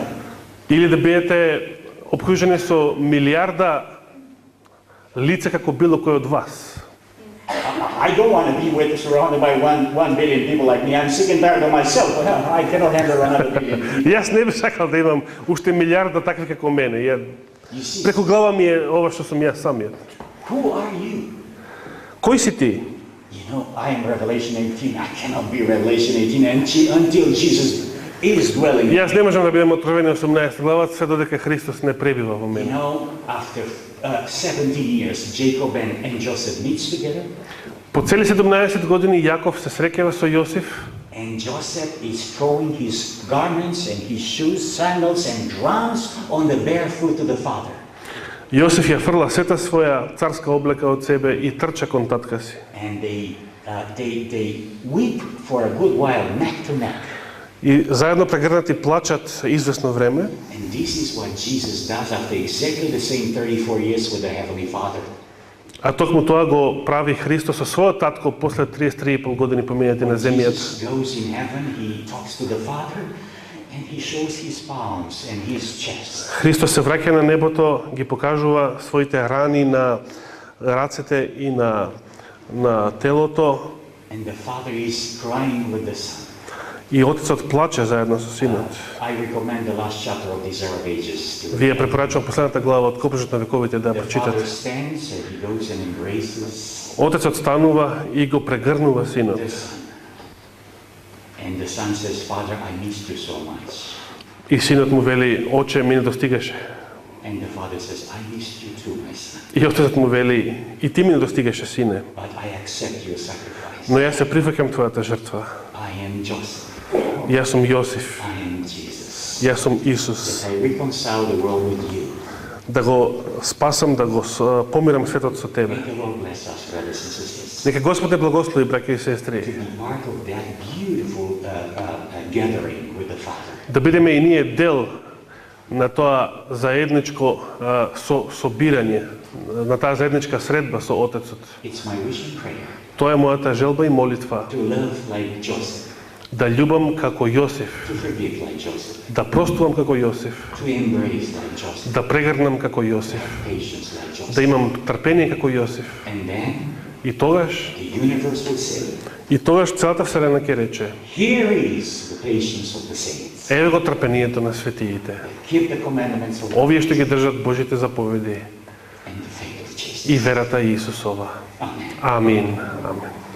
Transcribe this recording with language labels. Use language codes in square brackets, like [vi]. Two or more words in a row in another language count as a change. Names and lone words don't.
[mk] Или да бидете обкружени со милиарда лица како било кој од вас? [en] I don't want to be surrounded by 1 billion people like me. I'm sick and tired of myself. I cannot handle another billion people. [mk] Јас не би сакал да имам уште милиарда такви како мене. [en] You see, [mk] Преку глава ми е ова што сум јас самиот. [en] who are you? [mk] Кој си ти? [en] You know, I am Revelation 18. I cannot be Revelation 18 until Jesus is dwelling. [mk] Јас не можам да бидам Откровение 18 глава све додека Христос не пребива во [en] You [mk] мене. [en] know, after 17 years, Jacob and Joseph meets together, [mk] По цели 17 години Јаков се среќава со Јосиф [en] and Joseph is throwing his garments and his shoes, sandals, and drums on the bare foot of the father. [mk] Јосиф ја фрла сета своја царска облека од себе и трча кон татка си. [en] And they weep for a good while, neck to neck. [mk] И заедно прегрнати плачат извесно време. [en] And this is what Jesus does after exactly the same 34 years with the Heavenly Father. [mk] А токму тоа го прави Христос со својот татко после 33,5 години поминати на земјата. [en] Jesus goes in heaven, he talks to the Father, and he shows his palms and his chest. [mk] Христос се враќа на небото, ги покажува своите рани на рацете и на телото, [en] And the Father is crying with the Son. [mk] и Отецот плаче заедно со Синот. [en] I recommend the last chapter of Desire of Ages to [mk] Вие препорачувам последната глава од Копрежот на вековите да ја [en] The Father [mk] прочитате. [en] stands and he goes and embraces [mk] Отецот станува и го прегрнува Синот. [en] the Son. And the Son says, Father, I missed you so much. [mk] И Синот му вели, Оче, ми не достигаше. [en] And the Father says, I missed you too, my son. [mk] И Отецот му вели, и ти ми не достигаше, Сине. [en] But I accept your sacrifice. [mk] Но јас се прифаќам твојата жртва. [en] I am Joseph. [mk] Јас сум Јосиф. [en] I am Jesus. [mk] Јас сум Исус. [en] That I reconcile the world with you. [mk] Да го спасам, да го помирам светот со тебе. [en] May the Lord bless us, brothers and sisters. [mk] Нека Господ те благослови, браќа и сестри. [en] To be part of that beautiful gathering with the Father. [mk] Да бидеме и ние дел на тоа заедничко собирање, на таа заедничка средба со Отецот. [en] It's my wish and prayer [mk] Тоа е мојата желба и молитва. [en] to love like Joseph, [mk] Да љубам како Јосиф, [en] to forgive like Joseph, [mk] да простувам како Јосиф, [en] to embrace like Joseph, [mk] да прегрнам како Јосиф, [en] patience like Joseph. [mk] да имам трпение како Јосиф. [en] And then [mk] И тогаш, [en] the universe would say, [mk] целата вселена ќе рече: [en] here is the patience of the saints. [mk] еве го трпението на светиите. [en] Keep the commandments of God [mk] Овие што ги држат Божите заповеди [en] and the faith of Jesus. [mk] и верата Исусова. [en] Amen. [mk] Амин. Амин.